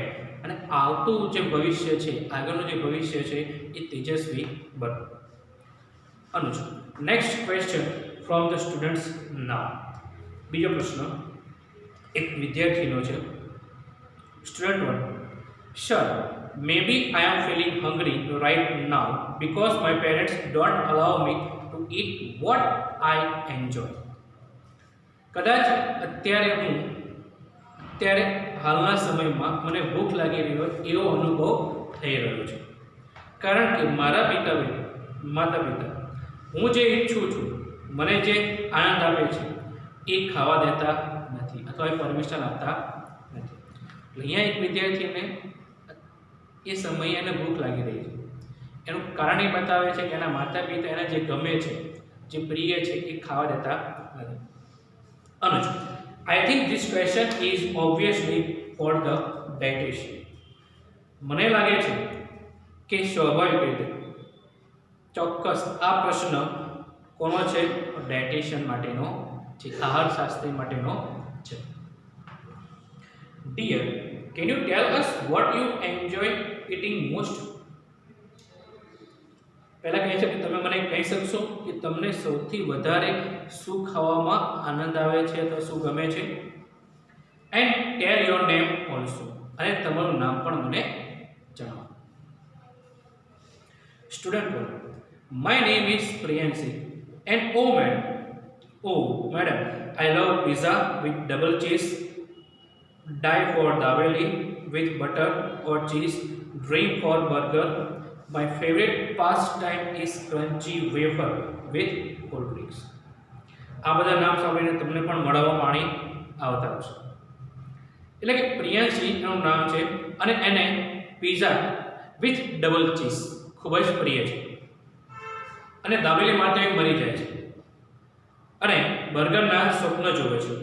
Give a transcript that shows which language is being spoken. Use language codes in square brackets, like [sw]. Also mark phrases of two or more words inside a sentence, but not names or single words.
[gu] અને આવતું જે ભવિષ્ય છે, આગળનું જે ભવિષ્ય છે એ તેજસ્વી બનો. [en] અનુજ, next question from the students now. [gu] બીજો પ્રશ્ન એક વિદ્યાર્થીનો છે. [en] student 1, sir, maybe I am feeling hungry right now because my parents don't allow me to eat what I enjoy. [gu] કદાચ અત્યારે હાલના સમયમાં મને ભૂખ લાગી રહી હોય એવો અનુભવ થઈ રહ્યો છે, કારણ કે મારા માતા પિતા હું જે ઈચ્છું છું, મને જે આનંદ આપે છે એ ખાવા દેતા નથી અથવા એ પરમિશન આપતા નથી. એટલે અહીંયા એક વિદ્યાર્થીને એ સમયે એને ભૂખ લાગી રહી છે, એનું કારણ એ બતાવે છે કે એના માતા પિતા એને જે ગમે છે, જે પ્રિય છે એ ખાવા દેતા નથી. અનુજ, [en] I think this question is obviously for the dietitian. [gu] મને લાગે છે કે સ્વાભાવિક રીતે ચોક્કસ આ પ્રશ્ન કોનો છે? ડાયટિશિયન માટેનો છે, આહાર શાસ્ત્રી માટેનો છે. [en] Dear, can you tell us what you enjoy eating most? [gu] પહેલા કહે છે કે તમે મને કહી શકશો કે તમને સૌથી વધારે શું ખાવામાં આનંદ આવે છે અથવા શું ગમે છે? [en] and tell your name also, [gu] અને તમારું નામ પણ મને જણાવો. [en] student 1, my name is Priyanshi and madam, I love pizza with double cheese, die for davelli with butter or cheese, dream for burger. My favorite pastime is crunchy wafer with cold drinks. [gu] આ બધા નામ સાંભળીને તમને પણ મોઢામાં પાણી આવતા હશે. એટલે કે પ્રિયાંશી એનું નામ છે અને એને [en] pizza with double cheese [gu] ખૂબ જ પ્રિય છે અને દાબેલી માટે મરી જાય છે અને બર્ગરના સ્વપ્ન જોવે છે.